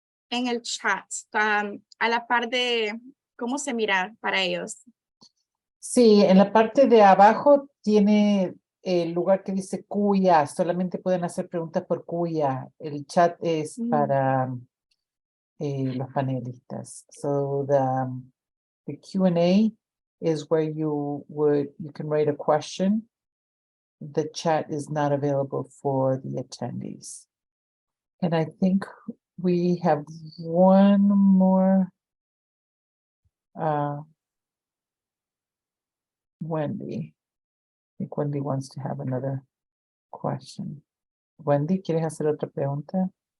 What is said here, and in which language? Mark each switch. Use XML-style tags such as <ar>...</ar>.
<es>en el chat, a la par de cómo se mira para ellos. Sí, en la parte de abajo tiene el lugar que dice QIA. Solamente pueden hacer preguntas por QIA. El chat es para los panelistas.</es> <en>So the Q&A is where you can write a question. The chat is not available for the attendees. And I think we have one more. Wendy. I think Wendy wants to have another question.</en> <es>Wendy, ¿quieres hacer otra pregunta?</es>